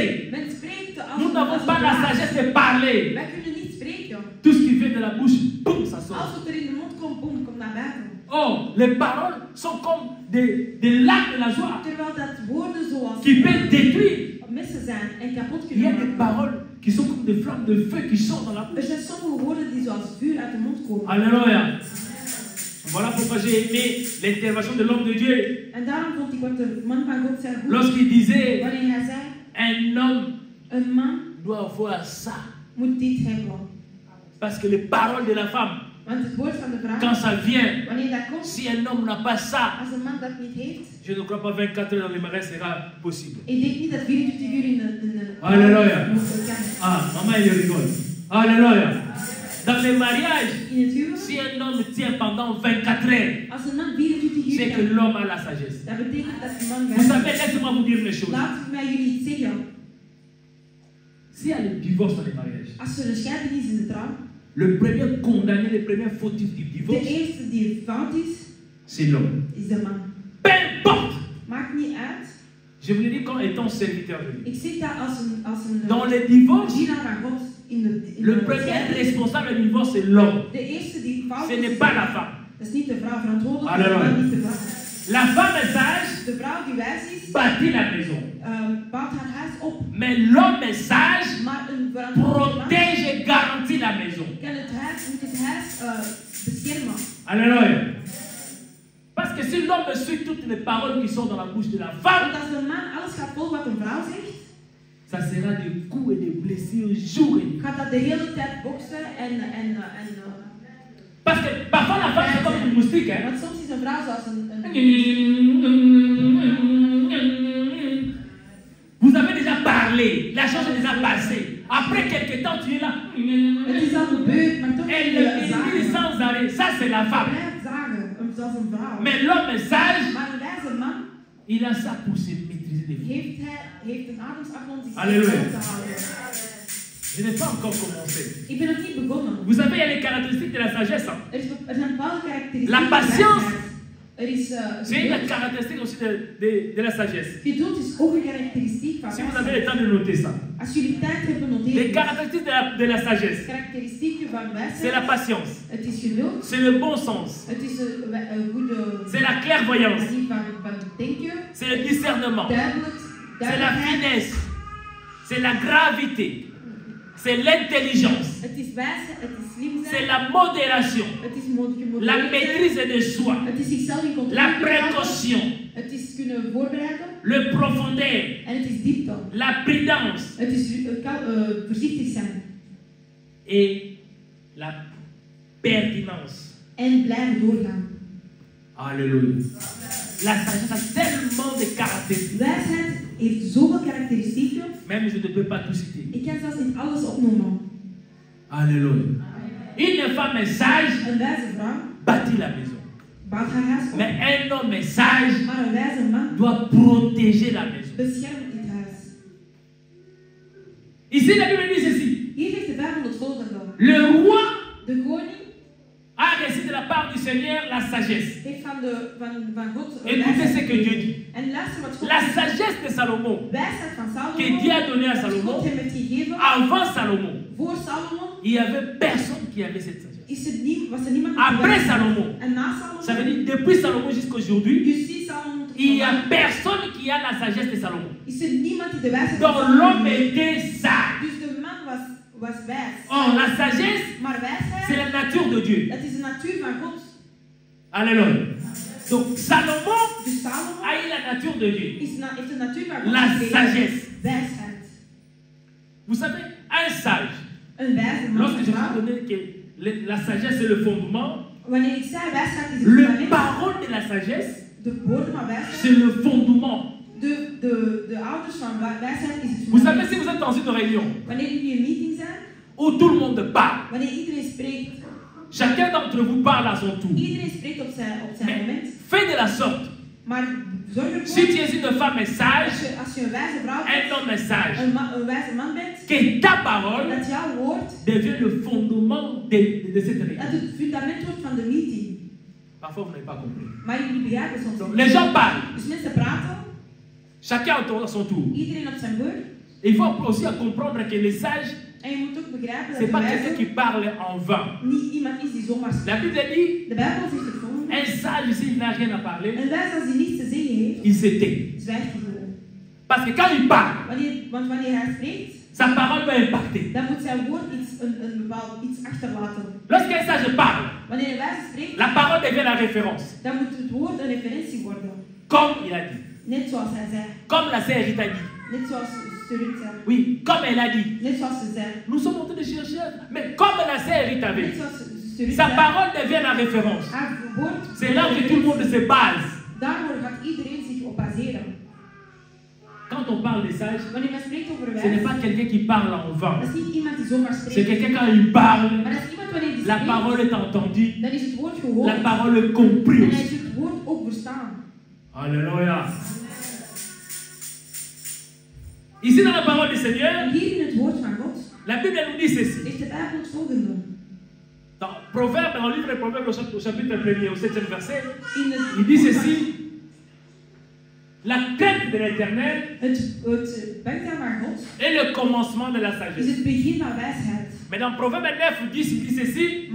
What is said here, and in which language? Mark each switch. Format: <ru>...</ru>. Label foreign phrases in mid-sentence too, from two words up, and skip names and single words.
<nl>Men spreekt als</nl> <fr>Nous n'avons pas la sagesse de parler.</fr> <nl>Wij kunnen niet spreken.</nl> <fr>Tout ce qui vient de la bouche, boum, ça sort.</fr> <nl>Als het er in de mond komt, boem, komt naar buiten.</nl> <fr>Oh, les paroles sont comme des lacs de la joie</fr> <nl>Terwijl dat woorden zoals</nl> <fr>qui peuvent détruire.</fr> <nl>messen zijn en kapot</nl> <fr>Il y a</fr> <nl>kunnen</nl> <fr>des</fr> <nl>maken.</nl> <fr>paroles qui sont comme des flammes de feu qui sortent dans la</fr> <nl>Er</nl> <fr>bouche.</fr> <nl>zijn sommige woorden die zoals vuur uit de mond komen.</nl> <fr>Alléluia. Voilà pourquoi j'ai aimé l'intervention de l'homme de Dieu.</fr> <nl>En daarom vond ik wat de man van God zei goed.</nl> <fr>Lorsqu'il disait,</fr> <nl>Wanneer hij zei,</nl> <fr>un homme</fr> <nl>een man</nl> <fr>doit avoir ça.</fr> <nl>moet dit hebben.</nl> <fr>Parce que les paroles de la femme,</fr> <nl>Want het woord van de vrouw,</nl> <fr>quand ça vient,</fr> <nl>wanneer dat komt,</nl> <fr>si un homme n'a pas ça,</fr> <nl>als een man dat niet heeft,</nl> <fr>je ne crois pas 24 heures dans le mariage sera possible.</fr> <nl>ik denk niet dat 24 uur in een Halleluja. kan.</nl> <fr>Ah, maman, elle rigole. Alléluia. Dans les mariages,</fr> <nl>In het huwelijk,</nl> <fr>si un homme tient pendant 24 heures,</fr> <nl>als een man 24 uur</nl> <fr>c'est que</fr> <nl>kan,</nl> <fr>l'homme a la sagesse.</fr> <nl>dat betekent dat de man</nl> <fr>Vous</fr> <nl>gaat.</nl> <fr>savez, laissez-moi vous dire une chose.</fr> <nl>Laat mij jullie iets zeggen.</nl> <fr>S'il y a le divorce dans les mariages,</fr> <nl>Als er een scheiding is in de trouw,</nl> <fr>le premier condamné, le premier fautif du</fr> <nl>de</nl> <fr>divorce,</fr> <nl>eerste die fout is,</nl> <fr>c'est l'homme.</fr> <nl>is de man.</nl> <fr>Peu importe.</fr> <nl>Maakt niet uit.</nl> <fr>Je vous le dis quand étant serviteur de Dieu.</fr> <nl>Ik zeg dat als een</nl> <fr>Dans les divorces,</fr> <nl>dienaar van God in de</nl> <fr>le premier responsable du divorce, c'est l'homme.</fr> <nl>De eerste die fout</nl> <fr>Ce</fr> <nl>is,</nl> <fr>n'est pas la femme.</fr> <nl>dat is niet de vrouw verantwoordelijk, Halleluja. maar niet de vrouw.</nl> <fr>La femme est sage,</fr> <nl>De vrouw die wijs is,</nl> <fr>bâtit la maison.</fr> <nl>bouwt haar huis op.</nl> <fr>Mais l'homme est sage,</fr> <nl>Maar een verantwoordelijk man</nl> <fr>protège et garantit la maison.</fr> <nl>kan moet het huis beschermen.</nl> <fr>Alléluia. Parce que si l'homme suit toutes les paroles qui sont dans la bouche de la femme,</fr> <nl>Want als de man alles gaat volgen wat een vrouw zegt,</nl> <fr>ça sera des coups et des blessures jour et nuit.</fr> <nl>gaat dat de hele tijd boksen en</nl> <fr>Parce que parfois la femme c'est comme une moustique. Hein?</fr> <nl>want soms is een vrouw zoals een</nl> <fr>Vous avez déjà parlé, la chose est déjà passée. Après quelque temps, tu es là.</fr> <nl>het is al gebeurd, maar toch</nl> <fr>Elle</fr> <nl>wil je dit zagen.</nl> <fr>sans arrêt. Ça, c'est la femme.</fr> <nl>Blijft zagen, zoals een vrouw.</nl> <fr>Mais l'homme est sage,</fr> <nl>Maar een wijze man</nl> <fr>il a ça pour se maîtriser les vies.</fr> <nl>heeft een ademslag om zich Halleluja. te houden.</nl> <fr>Je n'ai pas encore commencé.</fr> <nl>Ik ben nog niet begonnen.</nl> <fr>Vous savez, il y a les caractéristiques de la sagesse. Hein?</fr> <nl>Er zijn bepaalde karakteristieken.</nl> <fr>La patience.</fr> <nl>van wijsheid. Er is</nl> <fr>C'est une</fr> <nl>geduld.</nl> <fr>caractéristique aussi de la sagesse.</fr> <nl>Geduld is ook een karakteristiek van</nl> <fr>Si vous avez</fr> <nl>wijsheid.</nl> <fr>le temps de noter ça.</fr> <nl>Als jullie tijd hebben,</nl> <fr>Les</fr> <nl>noteer.</nl> <fr>caractéristiques de la sagesse,</fr> <nl>Karakteristieken van</nl> <fr>c'est la</fr> <nl>wijsheid.</nl> <fr>patience,</fr> <nl>Het is geduld.</nl> <fr>c'est le bon sens,</fr> <nl>Het is een goede</nl> <fr>c'est la clairvoyance,</fr> <nl>manier van denken.</nl> <fr>c'est le discernement,</fr> <nl>Duidelijk.</nl> <fr>c'est la finesse, c'est la gravité, c'est l'intelligence.</fr> <nl>Het is wijsheid, het is slim</nl> <fr>c'est</fr> <nl>zijn,</nl> <fr>la modération,</fr> <nl>het is</nl> <fr>la maîtrise de soi,</fr> <nl>het is zichzelf in controle</nl> <fr>la</fr> <nl>kunnen houden,</nl> <fr>précaution,</fr> <nl>het is kunnen voorbereiden</nl> <fr>le profondeur,</fr> <nl>en het is diepte.</nl> <fr>la prudence</fr> <nl>Het is voorzichtig zijn</nl> <fr>et la pertinence.</fr> <nl>en blijven doorgaan.</nl> <fr>Alléluia. La sagesse a tellement de caractéristiques.</fr> <nl>Wijsheid heeft zoveel karakteristieken,</nl> <fr>Même je ne peux pas tout citer.</fr> <nl>ik kan zelfs niet alles opnoemen.</nl> <fr>Alléluia. Une femme sage</fr> <nl>Een wijze vrouw</nl> <fr>bâtit la maison.</fr> <nl>bouwt haar huis op,</nl> <fr>Mais un homme sage</fr> <nl>maar een wijze man</nl> <fr>doit protéger la maison.</fr> <nl>beschermt dit huis.</nl> <fr>Ici, la Bible dit ceci.</fr> <nl>Hier zegt de Bijbel het volgende.</nl> <fr>Le roi</fr> <nl>De koning</nl> <fr>a reçu de la part du Seigneur la sagesse.</fr> <nl>heeft van God</nl> <fr>Écoutez ce que Dieu dit.</fr> <nl>En luister wat God</nl> <fr>La</fr> <nl>zegt.</nl> <fr>sagesse de Salomon,</fr> <nl>Wijsheid van</nl> <fr>que</fr> <nl>Salomo,</nl> <fr>Dieu a donné à</fr> <nl>wat</nl> <fr>Salomon,</fr> <nl>God hem heeft gegeven,</nl> <fr>avant Salomon,</fr> <nl>voor Salomo,</nl> <fr>il n'y avait personne qui avait cette sagesse.</fr> <nl>was er niemand die</nl> <fr>Après</fr> <nl>wijsheid had.</nl> <fr>Salomon,</fr> <nl>En na</nl> <fr>ça veut</fr> <nl>Salomo,</nl> <fr>dire depuis Salomon jusqu'à aujourd'hui,</fr> <nl>dus sinds Salomo tot</nl> <fr>il n'y a</fr> <nl>vandaag,</nl> <fr>personne qui a la sagesse de Salomon.</fr> <nl>is er niemand die de wijsheid van</nl> <fr>Donc</fr> <nl>Salomo</nl> <fr>l'homme</fr> <nl>heeft.</nl> <fr>était sage.</fr> <nl>Dus de man was wijs.</nl> <fr>Or, la sagesse,</fr> <nl>Maar</nl> <fr>c'est</fr> <nl>wijsheid,</nl> <fr>la nature de Dieu.</fr> <nl>dat is de natuur van God.</nl> <fr>Alléluia. Donc Salomon</fr> <nl>Dus Salomo</nl> <fr>a eu la nature de Dieu.</fr> <nl>heeft de natuur van God</nl> <fr>La</fr> <nl>gekregen.</nl> <fr>sagesse.</fr> <nl>Wijsheid.</nl> <fr>Vous savez, un sage,</fr> <nl>Een wijze man,</nl> <fr>lorsque je</fr> <nl>een</nl> <fr>vous</fr> <nl>vrouw.</nl> <fr>donnais que la sagesse c'est le fondement,</fr> <nl>Wanneer ik zei wijsheid is het</nl> <fr>le</fr> <nl>fundament,</nl> <fr>parole de la sagesse,</fr> <nl>de woorden van wijsheid,</nl> <fr>c'est le fondement.</fr> <nl>de ouders van wijsheid is het</nl> <fr>Vous savez,</fr> <nl>fundament.</nl> <fr>si vous êtes dans une réunion</fr> <nl>Wanneer jullie in een meeting zijn,</nl> <fr>où tout le monde parle,</fr> <nl>wanneer iedereen spreekt,</nl> <fr>chacun d'entre vous parle à son tour.</fr> <nl>iedereen spreekt op zijn</nl> <fr>Mais</fr> <nl>moment,</nl> <fr>fais de la sorte.</fr> <nl>maar zorg ervoor,</nl> <fr>Si tu es une femme sage,</fr> <nl>als je een wijze vrouw</nl> <fr>un</fr> <nl>bent,</nl> <fr>homme sage,</fr> <nl>een wijze man bent,</nl> <fr>que ta parole</fr> <nl>dat jouw woord,</nl> <fr>devient le fondement de cette</fr> <nl>dat</nl> <fr>réunion.</fr> <nl>het fundament wordt van de meeting.</nl> <fr>Parfois, vous n'avez pas compris.</fr> <nl>Maar jullie begrijpen soms</nl> <fr>Donc,</fr> <nl>niet.</nl> <fr>les gens parlent,</fr> <nl>Dus mensen praten,</nl> <fr>chacun à son tour.</fr> <nl>iedereen op zijn beurt.</nl> <fr>Il faut aussi comprendre que les sages,</fr> <nl>En je moet ook begrijpen</nl> <fr>ce n'est</fr> <nl>dat</nl> <fr>pas</fr> <nl>de</nl> <fr>quelqu'un qui</fr> <nl>wijze</nl> <fr>parle en vain.</fr> <nl>niet iemand is die zomaar</nl> <fr>La</fr> <nl>spreekt.</nl> <fr>Bible dit,</fr> <nl>De Bijbel zegt het volgende.</nl> <fr>un sage, s'il n'a rien à parler,</fr> <nl>Een wijze als die niets te zeggen heeft,</nl> <fr>il se tait.</fr> <nl>zwijgt hij gewoon.</nl> <fr>Parce que quand il parle,</fr> <nl>Want wanneer hij spreekt,</nl> <fr>sa parole va impacter.</fr> <nl>dan moet zijn woord een bepaald iets achterlaten.</nl> <fr>Lorsqu'un sage parle,</fr> <nl>Wanneer een wijze spreekt,</nl> <fr>la parole devient la référence.</fr> <nl>dan moet het woord een referentie worden.</nl> <fr>Comme il a dit.</fr> <nl>Net zoals hij zei.</nl> <fr>Comme la sœur Rita dit.</fr> <nl>Net zoals Sturit zei.</nl> <fr>Oui, comme elle a dit.</fr> <nl>Net zoals ze zei.</nl> <fr>Nous sommes en train de chercher. Mais comme la sœur Rita avait</fr> <nl>Net</nl> <fr>dit.</fr> <nl>zoals Sturit</nl> <fr>Sa</fr> <nl>zei.</nl> <fr>parole devient la référence.</fr> <nl>Haar woord.</nl> <fr>C'est là que tout le monde se base.</fr> <nl>Daarvoor gaat iedereen zich op baseren.</nl> <fr>Quand on parle des sages,</fr> <nl>Wanneer men spreekt over</nl> <fr>ce n'est</fr> <nl>wijze,</nl> <fr>pas quelqu'un qui parle en vain.</fr> <nl>dat is niet iemand die zomaar</nl> <fr>C'est</fr> <nl>spreekt.</nl> <fr>quelqu'un quand il parle,</fr> <nl>Maar dat is iemand wanneer die</nl> <fr>la</fr> <nl>spreekt,</nl> <fr>parole est entendue,</fr> <nl>dan is het woord gehoord.</nl> <fr>la parole est comprise</fr> <nl>En hij</nl> <fr>aussi.</fr> <nl>is het woord ook verstaan.</nl> <fr>Alléluia. Ici dans la parole du Seigneur,</fr> <nl>En hier in het woord van God</nl> <fr>la Bible nous dit ceci.</fr> <nl>zegt de Bijbel het volgende.</nl> <fr>Dans Proverbe, dans le livre des Proverbes, au chapitre 1er, au 7e verset,</fr> <nl>In het</nl> <fr>il dit</fr> <nl>woord van-</nl> <fr>ceci. La crainte de l'Éternel</fr> <nl>Het bangzaam van God</nl> <fr>est le commencement de la</fr> <nl>is</nl> <fr>sagesse.</fr> <nl>het begin van wijsheid.</nl> <fr>Mais dans Proverbe 9, 10, il dit ceci.</fr>